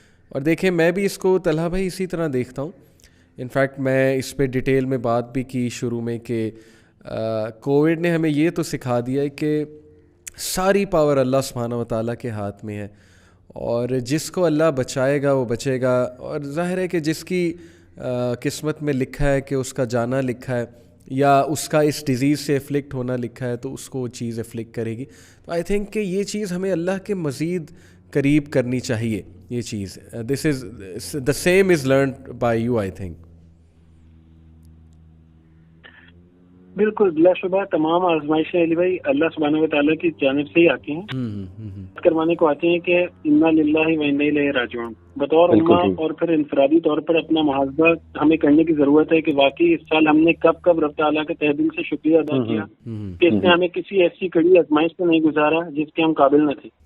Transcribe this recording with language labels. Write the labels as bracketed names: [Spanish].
[Urdu] اور دیکھیں میں بھی اس کو طلحہ بھائی اسی طرح دیکھتا ہوں. انفیکٹ میں اس پہ ڈیٹیل میں بات بھی کی شروع میں کہ کووڈ نے ہمیں یہ تو سکھا دیا ہے کہ ساری پاور اللہ سبحانہ و تعالیٰ کے ہاتھ میں ہے, اور جس کو اللہ بچائے گا وہ بچے گا. اور ظاہر ہے کہ جس کی قسمت میں لکھا ہے کہ اس کا جانا لکھا ہے یا اس کا اس ڈیزیز سے افلکٹ ہونا لکھا ہے تو اس کو وہ چیز افلکٹ کرے گی. تو [English] I think [Urdu] کہ یہ چیز ہمیں اللہ کے مزید قریب کرنی چاہیے. یہ چیز [English] This is the same as learned by you, I think. [Urdu] بالکل بلا شبہ تمام آزمائشیں علی بھائی اللہ سبحانہ و تعالیٰ کی جانب سے ہی آتی ہیں، کروانے کو آتے ہیں کہ [Arabic] انا للہ و انا الیہ راجعون. [Urdu] بطور امہ اور پھر انفرادی طور پر اپنا محاسبہ ہمیں کرنے کی ضرورت ہے کہ واقعی اس سال ہم نے کب کب رب تعالیٰ کے تہ دل سے شکریہ ادا کیا کہ اس نے ہمیں کسی ایسی کڑی آزمائش سے نہیں گزارا جس کے ہم قابل نہ تھے.